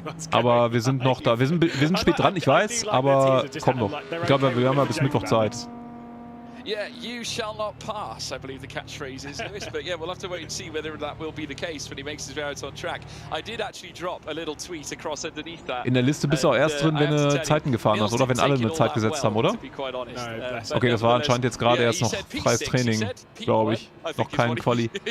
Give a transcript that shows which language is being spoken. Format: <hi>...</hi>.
<de>Aber wir sind noch da, wir sind spät dran, ich weiß, aber komm noch. Ich glaube, wir haben ja bis Mittwoch Zeit.</de> <en>Yeah, you shall not pass, I believe the catchphrase is, Lewis. But yeah, we'll have to wait and see whether that will be the case when he makes his way out on track. I did actually drop a little tweet across underneath that.</en> <de>In der Liste bist du auch erst drin, wenn du Zeiten gefahren hast, oder? Wenn alle eine Zeit gesetzt haben, oder? Okay, das war anscheinend jetzt gerade erst noch freies Training, glaube ich. Noch kein Quali.</de>